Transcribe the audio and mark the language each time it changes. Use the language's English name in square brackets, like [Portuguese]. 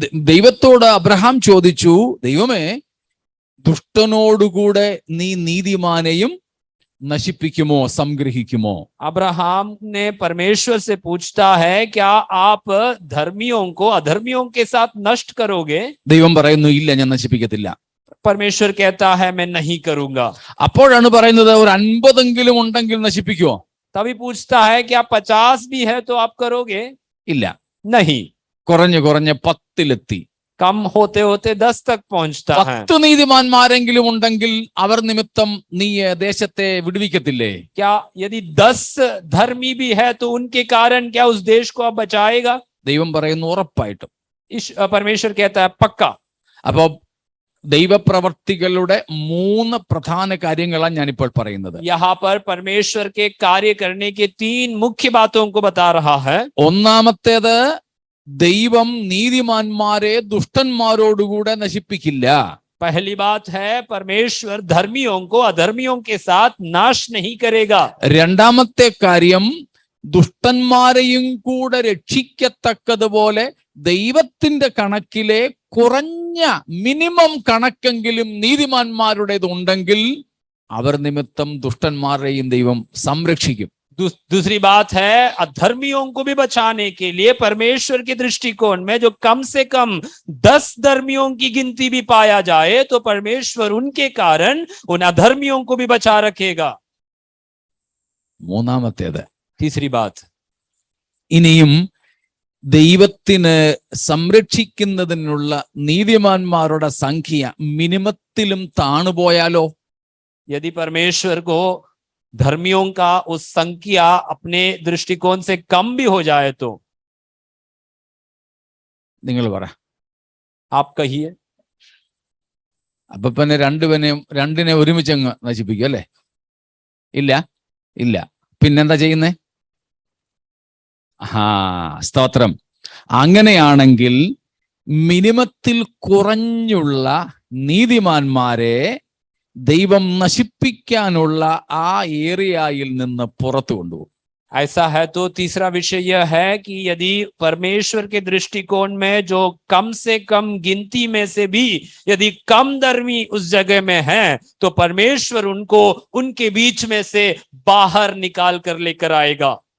[Malayalam] ദൈവത്തോട് അബ്രഹാം ചോദിച്ചു, ദൈവമേ, ദുഷ്ടനോടുകൂടെ നീ നീതിമാനെയും നശിപ്പിക്കുമോ, സംഗ്രഹിക്കുമോ? [Hindi] अब्राहम ने परमेश्वर से पूछता है, क्या आप धर्मियों को अधर्मियों के साथ नष्ट करोगे? [Malayalam] ദൈവം പറയുന്നു, ഇല്ല, ഞാൻ നശിപ്പിക്കത്തില്ല. [Hindi] परमेश्वर कहता है, मैं नहीं करूंगा। [Malayalam] അപ്പോഴാണ് പറയുന്നത്, ഒരു 50 ഉണ്ടെങ്കിൽ നശിപ്പിക്കുമോ? [Hindi] तभी पूछता है, क्या 50 भी है तो आप करोगे? [Malayalam] ഇല്ല. [Hindi] नहीं। [Malayalam] കുറഞ്ഞ് 10 [Hindi] कम होते होते 10 तक पहुंचता है। [Malayalam] 10 നീതിമാന്മാരെങ്കിലും ഉണ്ടെങ്കിൽ അവർ നിമിത്തം നീ ദേശത്തെ വിടുവിക്കത്തില്ലേ? [Hindi] क्या यदि 10 धर्मी भी है तो उनके कारण क्या उस देश को आप बचाएगा? [Malayalam] ദൈവം പറയുന്നു, ഉറപ്പായിട്ടും. [Hindi] परमेश्वर कहता है, पक्का। [Malayalam] അപ്പോ ദൈവപ്രവർത്തികളുടെ 3 പ്രധാന കാര്യങ്ങളാണ് ഞാനിപ്പോൾ പറയുന്നത്. [Hindi] यहाँ पर परमेश्वर के कार्य करने के 3 मुख्य बातों को बता रहा है। [Malayalam] ഒന്നാമത്തേത്, ദൈവം നീതിമാന്മാരെ ദുഷ്ടന്മാരോടുകൂടെ നശിപ്പിക്കില്ല. [Hindi] पहली बात है, परमेश्वर धर्मियों को अधर्मियों के साथ नाश नहीं करेगा। [Malayalam] രണ്ടാമത്തെ കാര്യം, ദുഷ്ടന്മാരെയും കൂടെ രക്ഷിക്കത്തക്കതുപോലെ ദൈവത്തിന്റെ കണക്കിലെ കുറഞ്ഞ മിനിമം കണക്കെങ്കിലും നീതിമാന്മാരുടേത് ഉണ്ടെങ്കിൽ അവർ നിമിത്തം ദുഷ്ടന്മാരെയും ദൈവം സംരക്ഷിക്കും. [Hindi] दूसरी बात है, अधर्मियों को भी बचाने के लिए परमेश्वर के दृष्टिकोण में जो कम से कम 10 धर्मियों की गिनती भी पाया जाए तो परमेश्वर उनके कारण उन अधर्मियों को भी बचा रखेगा। [Malayalam] മൂന്നാമത്തേത്, [Hindi] तीसरी बात, [Malayalam] ഇനിയും ദൈവത്തിന് സംരക്ഷിക്കുന്നതിനുള്ള നീതിമാന്മാരുടെ സംഖ്യ മിനിമത്തിലും താണുപോയാലോ? [Hindi] यदि परमेश्वर को धर्मियों का उस संख्या अपने दृष्टिकोण से कम भी हो जाए तो? [Malayalam] നിങ്ങൾ പറ. [Hindi] आप कहिए। [Malayalam] അപ്പൊ പിന്നെ രണ്ടിനെ ഒരുമിച്ചങ്ങ് നശിപ്പിക്കും അല്ലേ? ഇല്ല. പിന്നെന്താ ചെയ്യുന്നേ? സ്തോത്രം. അങ്ങനെയാണെങ്കിൽ മിനിമത്തിൽ കുറഞ്ഞുള്ള നീതിമാന്മാരെ ദൈവം നശിപ്പിക്കാനുള്ള ആ ഏരിയയിൽ നിന്ന് പുറത്തു കൊണ്ടുപോകും. [Hindi] ऐसा है तो तीसरा विषय यह है कि यदि परमेश्वर के दृष्टिकोण में जो कम से कम गिनती में से भी यदि कम धर्मी उस जगह में है तो परमेश्वर उनको उनके बीच में से बाहर निकाल कर लेकर आएगा।